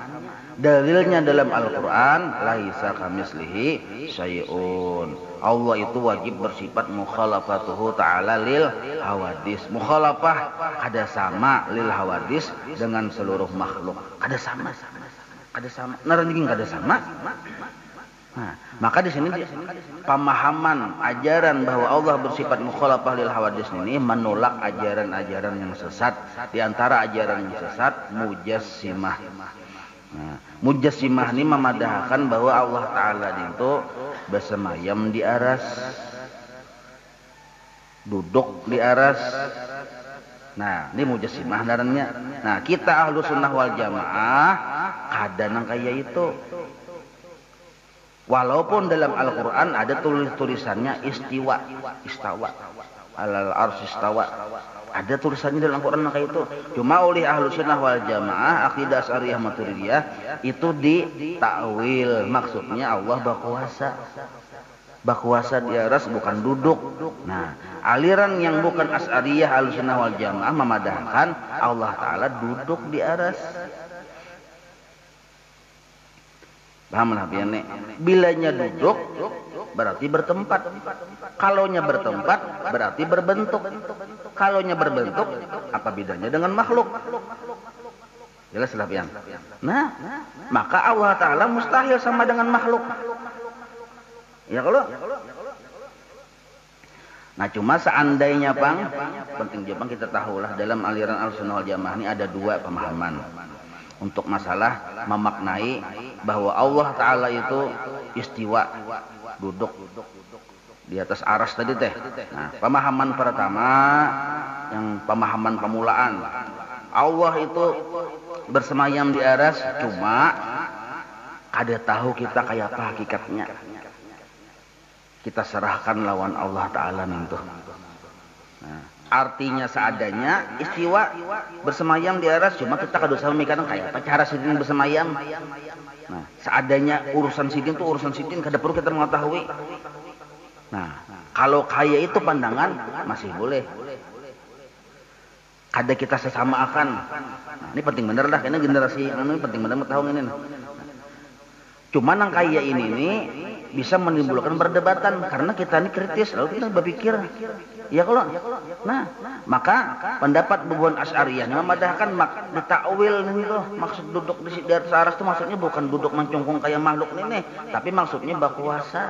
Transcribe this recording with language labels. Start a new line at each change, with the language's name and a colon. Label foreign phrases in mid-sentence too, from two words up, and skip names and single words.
Banjar: Dalilnya dalam Al-Quran,
Arabic: ليس كمثله شيء.
Banjar: Allah itu wajib bersifat
Arabic: مخالفته تعالى للحوادث.
Banjar: Mukhalafah kada sama
Arabic: للحوادث
Banjar: dengan seluruh makhluk. Kada sama. Naranjing kada sama. Nah, maka di sini pemahaman ajaran bahwa Allah bersifat
Arabic: مخالفة للحوادث
Banjar: ini menolak ajaran-ajaran yang sesat. Di antara ajaran yang sesat mujassimah. Nah, mujassimah ini memadahkan bahwa Allah Ta'ala itu bersemayam di aras, duduk di aras. Nah, ini mujassimah ngarannya. Nah, kita
Arabic: أهل السنة والجماعة
Banjar: kada nang kaya itu. Walaupun dalam Al-Quran ada tulisannya
Arabic: استوى، على العرش استوى.
Banjar: Ada tulisannya dalam Al-Quran kayak itu. Cuma oleh
Arabic: أهل السنة والجماعة,
Banjar: akidah Asy'ariyah Maturidiyah itu ditakwil. Maksudnya Allah berkuasa. Berkuasa di aras bukan duduk. Nah, aliran yang bukan Asy'ariyah
Arabic: أهل السنة والجماعة
Banjar: memadahkan Allah Ta'ala duduk di aras. Paham lah pian nih. Bilanya duduk berarti bertempat. Kalaunya bertempat berarti berbentuk. Kalaunya berbentuk apa bedanya dengan makhluk? Jelas lah pian. Nah, maka Allah Ta'ala mustahil sama dengan makhluk. Ya kalau. Nah, cuma seandainya pang, penting juga kita tahulah dalam aliran
Arabic: أهل السنة والجماعة
Banjar: ini ada dua pemahaman. Untuk masalah memaknai bahwa Allah Ta'ala itu istiwa, duduk di atas aras tadi teh. Nah, pemahaman pertama yang pemahaman pemulaan, Allah itu bersemayam di aras, cuma kada tahu kita kayak apa hakikatnya. Kita serahkan lawan Allah Ta'ala nih tuh. Nah, Artinya seadanya istiwa bersemayam di aras, cuma kita kada usah memikirkan kayak apa cara sidin bersemayam. Nah, seadanya urusan sidin tuh urusan sidin, kada perlu kita mengetahui. Nah, kalau kaya itu pandangan masih boleh. Kada kita sesama akan. Nah, ini penting bener dah, karena generasi ini penting bener tahu ini. Cuman yang kaya ini nih bisa menimbulkan perdebatan karena kita ini kritis, lalu kita berpikir ya kalau nah maka pendapat Bubuan Asy'ariyah memadahkan ditakwil nih tuh maksud duduk di atas aras itu maksudnya bukan duduk mencungkung kayak makhluk ini, tapi maksudnya bakuasa.